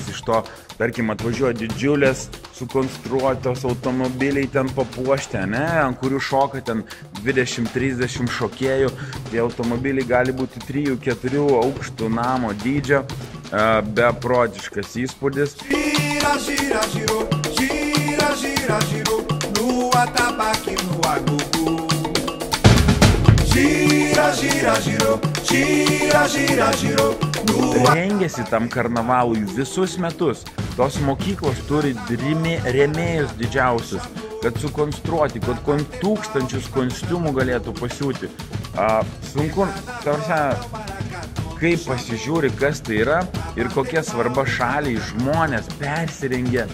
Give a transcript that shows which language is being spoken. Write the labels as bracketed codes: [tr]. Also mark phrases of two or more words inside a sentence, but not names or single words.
[lt] Iš to, tarkim, atvažiuoja didžiulės sukonstruotos automobiliai ten papuošti, ne, ant kurių šoka ten 20-30 šokėjų. Tie automobiliai gali būti 3-4 aukštų namo dydžio, beprotiškas įspūdis. [pt] Gira, gira, giro, gira, gira, giro, no atabaque, no agugu. Gira, gira, giro, gira, gira, giro, no... [lt] Rengiasi tam karnavalui visus metus. Tos mokyklos turi rėmėjus didžiausius, kad sukonstruoti, kad 1000 kostiumų galėtų pasiūti. Sunku, kaip pasižiūri, kas tai yra ir kokia svarba šaliai žmonės persirengia.